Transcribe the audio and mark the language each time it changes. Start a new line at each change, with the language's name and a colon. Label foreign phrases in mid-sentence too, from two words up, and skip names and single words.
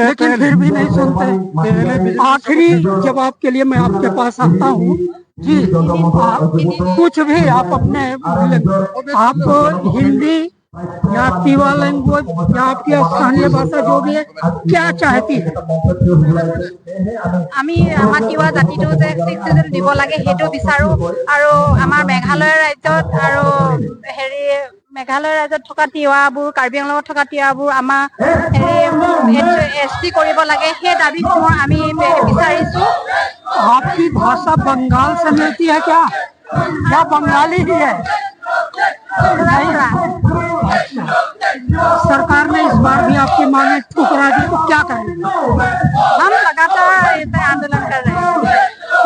Hindi: लेकिन फिर भी नहीं सुनते। आखिरी जब आपके लिए मैं आपके पास आता हूँ जी, आप कुछ भी आप अपने आप हिंदी या তিৱা लैंग्वेज या आपकी स्थानीय भाषा जो भी है क्या चाहती है?
Assamese: আমি আমাৰ তিৱা জাতিটো যে চিটিজেন দিব লাগে সেইটো বিচাৰো আৰু আমাৰ মেঘালয় ৰাজ্যত আৰু হেৰি মেঘালয় ৰাজ্যত থকা তিৱাবোৰ কাৰ্বি আংলঙত থকা তিৱাবোৰ আমাৰ হেৰি এছটি কৰিব লাগে সেই দাবীটো আমি বিচাৰিছো।
Hindi: आपकी भाषा बंगाल से मिलती है क्या या बंगाली ही है? नहीं। अच्छा, सरकार ने इस बार भी आपकी मांगे ठुकरा दी तो क्या करेंगे? हम लगातार इस आंदोलन कर रहे हैं,